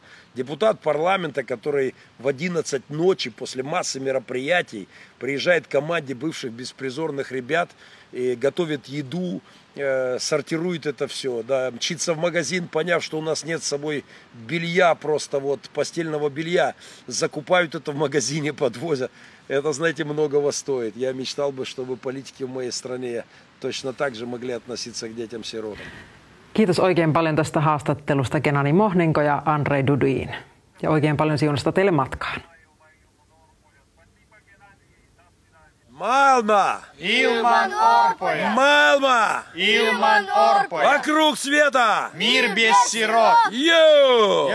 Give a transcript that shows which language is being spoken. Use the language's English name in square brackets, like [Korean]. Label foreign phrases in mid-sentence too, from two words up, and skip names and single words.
[Russian] Депутат парламента, который в 11 ночи после массы мероприятий приезжает к команде бывших беспризорных ребят и готовит еду, сортирует это все, да, мчится в магазин, поняв, что у нас нет с собой белья, просто вот постельного белья, закупают это в магазине, подвозят. Это, знаете, многого стоит. Я mечтал бы, чтобы политики в моей стране точно так же могли относиться к детям-сиротам. [Finnish] Kiitos oikein paljon tästä haastattelusta Gennadi Mohnenko ja Andrei Dudin. Ja oikein paljon siunasta teille matkaan. Maailma! Ilman orpoja! Maailma! Ilman orpoja! [Russian] Вокруг света! Мир без сирот! Йоу!